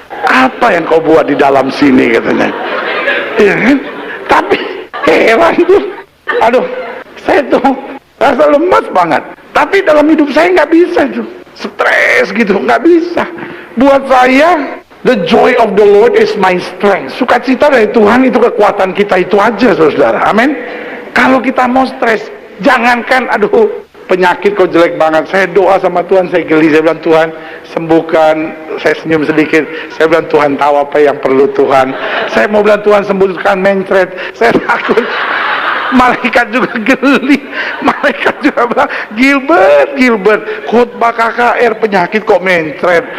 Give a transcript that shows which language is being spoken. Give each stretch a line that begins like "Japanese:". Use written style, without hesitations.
Indonesian: Apa yang kau buat di dalam sini, katanya. Ya kan? Tapi heran tuh, aduh, saya tuh rasa lemas banget. Tapi dalam hidup saya nggak bisa tuh, stres gitu, nggak bisa. Buat saya,
English: the joy of the Lord is my strength.
Indonesian: Sukacita dari Tuhan itu kekuatan kita, itu aja, saudara. Amin. Kalau kita mau stres, jangankan, aduh, penyakit kok jelek banget. Saya doa sama Tuhan, saya geli, saya bilang, Tuhan sembuhkan. Saya senyum sedikit, saya bilang, Tuhan tahu apa yang perlu Tuhan. Saya mau bilang, Tuhan sembuhkan mencret. Saya takut. Malaikat juga geli, malaikat juga bilang, Gilbert, khotbah KKR penyakit kok mencret.